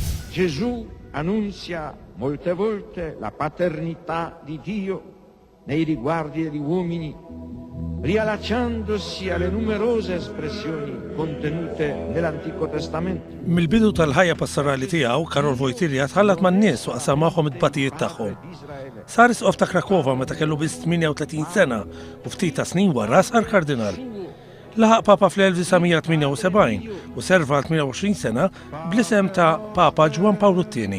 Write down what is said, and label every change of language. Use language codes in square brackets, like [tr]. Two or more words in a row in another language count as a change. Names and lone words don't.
[it] Gesù annunzia molte volte la paternità di Dio nei riguardi degli uomini, riallacciandosi alle numerose espressioni contenute nell'Antico Testamento. [mt] Mill-bidu tal-ħajja pastorali tiegħu, Karol Wojtyła tħallat man-nies u qasam magħhom id-batijiet tagħhom. Sar isqof ta' Krakova meta kellu biss 38 sena u ftit ta' snin wara sar kardinal. Laħaq Papa fl-1978 u serva 28 sena bl-isem ta' Papa Ġwan Pawlu II.